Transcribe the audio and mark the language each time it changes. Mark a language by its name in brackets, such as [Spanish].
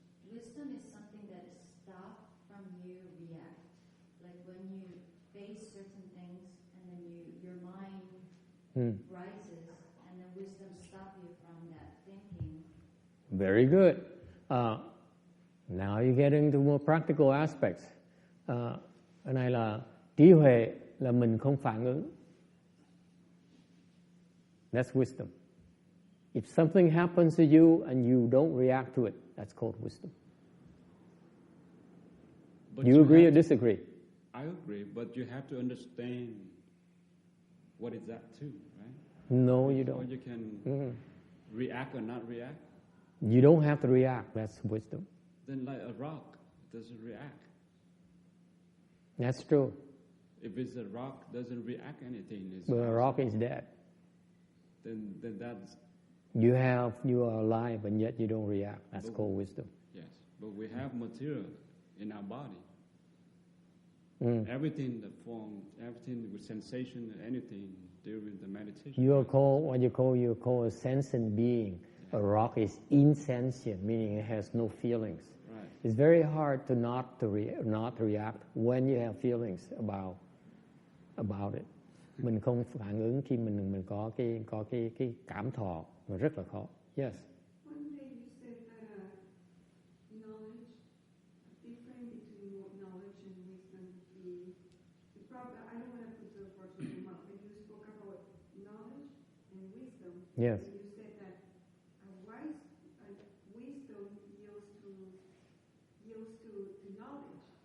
[English] Wisdom is something that is stopped from you react. Like when you face certain things and then your mind rises and then wisdom stops you from that thinking. Very good. Now you get into more practical aspects. [Vietnamese] Cái này là trí huệ là mình không phản ứng. [English] That's wisdom. If something happens to you and you don't react to it, that's called wisdom. But you agree or disagree? I agree, but you have to understand what is that too, right? No, you don't. Or you can react or not react. You don't have to react. That's wisdom. Then like a rock doesn't react. That's true. If it's a rock doesn't react anything, But a rock is dead. Then that's... You are alive and yet you don't react. That's called wisdom. Yes, but we have material in our body. Everything, the form, everything with sensation, anything during the meditation. You are called what you call a sensing being. A rock is insentient, meaning it has no feelings. Right. It's very hard to not react when you have feelings about it. [Vietnamese] Mình không phản ứng khi mình có cái cảm thọ, mà rất là khó. [English] Yes. One day you said that knowledge, difference between knowledge and wisdom would be the problem. I don't want to put the words in your mouth, but you spoke about knowledge and wisdom. Yes. And you said that wisdom yields to knowledge.